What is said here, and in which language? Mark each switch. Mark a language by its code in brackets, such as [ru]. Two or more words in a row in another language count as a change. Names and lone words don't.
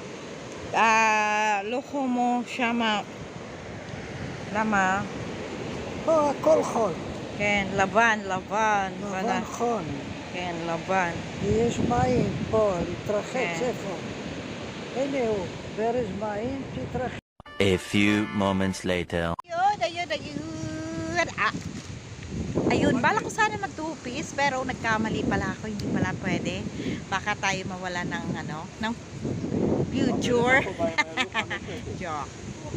[he] loko mo shama, lama, פה הכל חול. כן, לבן, לבן, לבן חון. כן, לבן. ויש מים פה, להתרחץ כן. איפה? הנה הוא, ברז מים, תתרחץ. [en] A few moments later. [tl] Ayun. Ayun, bala ko sana mag-two-piece, pero nagkamali pala ako, hindi pala pwede. Baka tayo mawala ng, ng future. Joke.